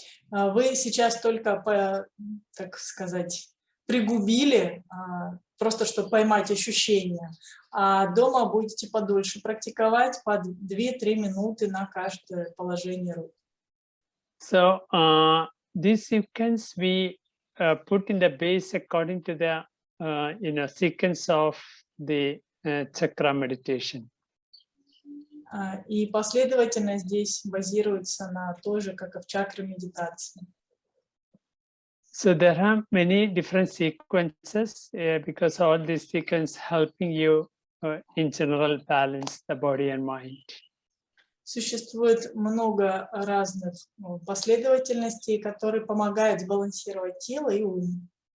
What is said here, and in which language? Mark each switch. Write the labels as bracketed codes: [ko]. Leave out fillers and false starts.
[ru] Вы сейчас только, так сказать, пригубили, просто чтобы поймать ощущения, а дома будете подольше практиковать, по 2-3 минуты на каждое положение рук. [en] So this sequence we put in the base according to the sequence of the chakra meditation. [ru] И последовательно здесь базируется на той же, как и в чакре медитации. [en] So there are many different sequences because all these sequences helping you in general balance the body and mind. [ru] Существует много разных последовательностей, которые помогают сбалансировать тело и ум.